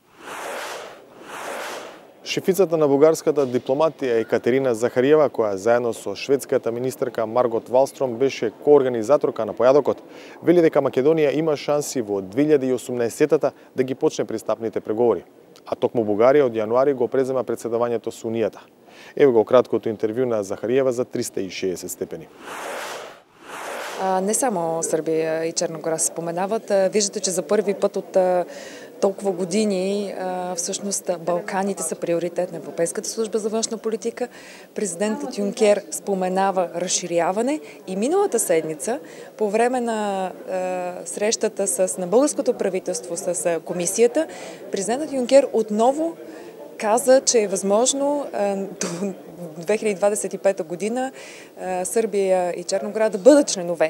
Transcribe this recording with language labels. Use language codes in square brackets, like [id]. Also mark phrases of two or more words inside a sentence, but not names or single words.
[mk] Шефицата на бугарската дипломатија Екатерина Захариева, која заедно со шведската министерка Маргот Валстром беше коорганизаторка на појадокот, вели дека Македонија има шанси во 2018-та да ги почне пристапните преговори, а токму Бугарија од јануари го презема претседавањето со Унијата. Ево го краткото интервју на Захариева за 360 степени. [bg] Не само Србија и Черна гора се споменават. Виждате, че за първи път от толкова години всъщност Балканите са приоритет на Европейската служба за външна политика. Президентът Юнкер споменава разширяване и миналата седмица по време на срещата на българското правителство с комисията, президентът Юнкер отново каза, че е възможно до 2025 година Сърбия и Черногора да бъдат членове.